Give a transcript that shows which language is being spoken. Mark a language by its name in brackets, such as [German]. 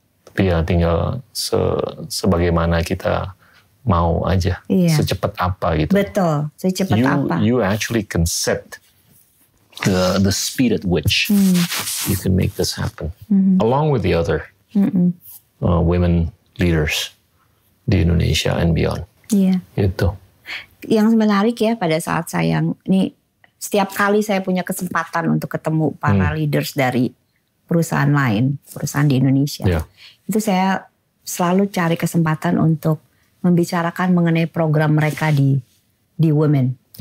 [Indonesian] Tapi ya tinggal sebagaimana kita mau aja, secepat apa gitu. Betul, secepat apa. [English] You actually can set the speed at which you can make this happen, along with the other women leaders di Indonesia and beyond. [Indonesian] Iya. Gitu. Yang menarik ya pada saat saya ini setiap kali saya punya kesempatan untuk ketemu para leaders dari perusahaan lain, perusahaan di Indonesia, itu saya selalu cari kesempatan untuk membicarakan mengenai program mereka di women.